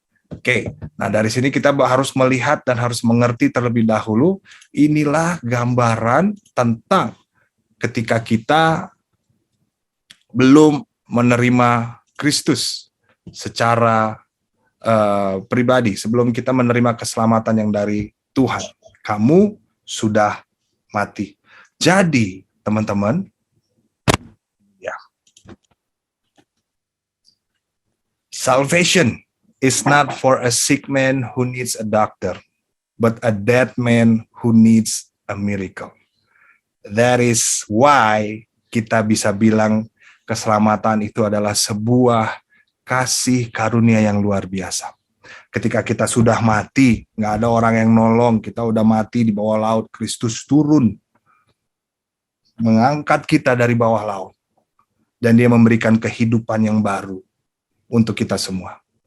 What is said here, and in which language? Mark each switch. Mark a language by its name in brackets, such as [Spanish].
[Indonesian] Oke, nah dari sini kita harus melihat dan harus mengerti terlebih dahulu, inilah gambaran tentang ketika kita belum menerima Kristus secara pribadi, sebelum kita menerima keselamatan yang dari Tuhan. Kamu sudah mati. Jadi, teman-teman, ya, [English] salvation is not for a sick man who needs a doctor, but a dead man who needs a miracle. That is why [Indonesian] kita bisa bilang keselamatan itu adalah sebuah kasih karunia yang luar biasa. Ketika kita sudah mati, nggak ada orang yang nolong, kita udah mati di bawah laut, Kristus turun, mengangkat kita dari bawah laut, dan dia memberikan kehidupan yang baru untuk kita semua.